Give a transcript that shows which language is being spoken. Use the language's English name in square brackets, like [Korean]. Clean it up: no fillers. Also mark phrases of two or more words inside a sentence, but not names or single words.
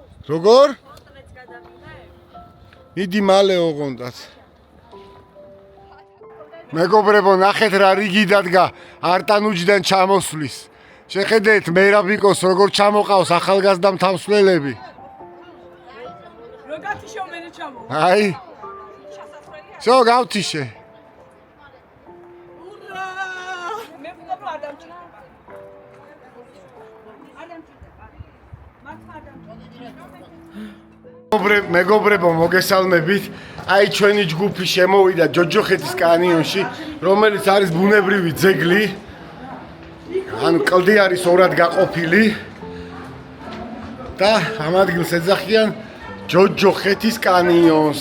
[Georgian] როგორ? მიდი მალე ოღონდაც. მეგობრებო, ნახეთ რა რიგი დადგა არტანუჯიდან ჩამოსვლის. შეხედეთ მერაბიკოს როგორ ჩამოყავს ახალგაზრდა მთავსვლელები. [Laz] Rogatișo mene çamo. [Georgian] აი. შო გავთიშე. Ura! [Laz] Me buqabro adam çi. Adam çi. [Georgian] მეგობრებო, მოგესალმებით. აი ჩვენი ჯგუფი შემოვიდა ჯოჯოხეთის კანიონში, რომელიც არის ბუნებრივი ძეგლი. ანუ კლდი არის ორად გაყოფილი. და ამ ადგილს ეძახიან ჯოჯოხეთის კანიონს.